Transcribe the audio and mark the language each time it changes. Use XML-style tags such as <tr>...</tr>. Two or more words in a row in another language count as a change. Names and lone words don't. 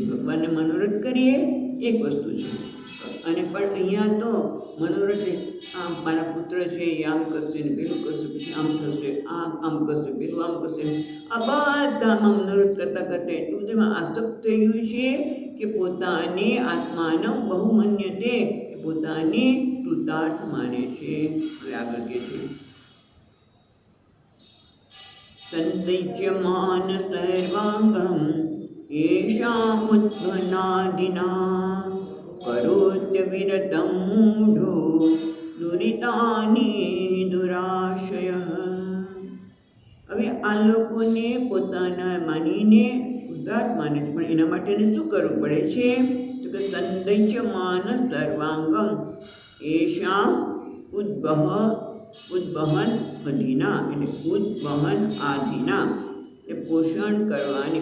<gu>ભગવાનને મનોરથ કરીએ એક વસ્તુ છે, અને પણ અહીંયા તો મનોરથ આમ મારા પુત્ર છે એ આમ કરશે ને પેલું કરશે, પછી આમ થશે, આમ કરશે, પેલું આમ કરશે, આ બધામાં મનોરથ કરતાં એટલું બધું આસક્ત થઈ ગયું છે કે પોતાને આત્માનો બહુમન્યતે, પોતાને કૃતાર્થ માને છે. હવે આગળ કહે છે</gu> <sa>સંતય્યમાન સર્વાંગમ येषामुत्पन्नादिना करोत्यविरतं मूढो દુરિતાની દુરાશય.</sa> <gu>હવે આ લોકોને પોતાના માનીને ઉદાસ માને છે, પણ એના માટે શું કરવું પડે છે? તો કે</gu> <sa>સંદય્યમાન સર્વાંગમ એશામ ઉદ્વહન અધીના,</sa> <gu>એટલે ઉદ્વહન આદિના, એટલે પોષણ કરવાની.</gu>